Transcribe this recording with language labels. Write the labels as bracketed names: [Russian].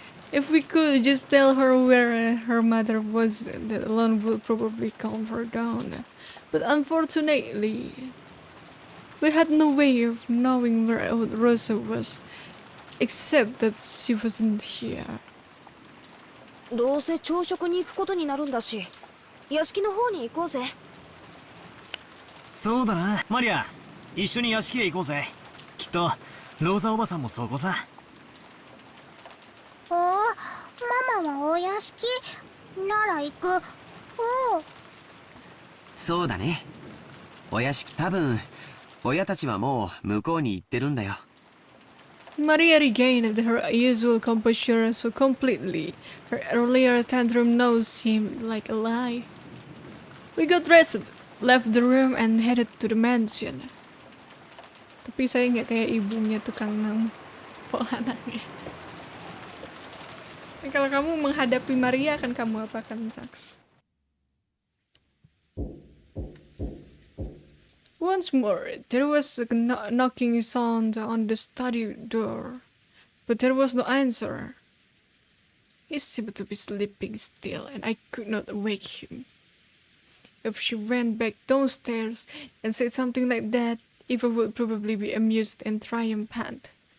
[English] If we could just tell her where her mother was, that alone would probably calm her down. But unfortunately, we had no way of knowing where Rosa was, except that she wasn't here. [Japanese] どうせ朝食に行くことになるんだし、屋敷の方に行こうぜ。そうだな、マリア、一緒に屋敷へ行こうぜ。きっとローザおばさんもそこさ。おお、ママはお屋敷なら行く。おお。そうだね。お屋敷、多分親たちはもう向こうに行ってるんだよ。 [English] Maria regained her usual composure so completely, her earlier tantrum now seemed like a lie. We got dressed, left the room and headed to the mansion. [Indonesian] Tapi saya nggak kayak ibunya tukang nampol anaknya. Kalau kamu menghadapi Maria, akan kamu apakan, Saks? [English] Once more, there was a knocking sound on the study door, but there was no answer. He seemed to be sleeping still, and I could not wake him. If she went back downstairs and said something like that, Eva would probably be amused and triumphant.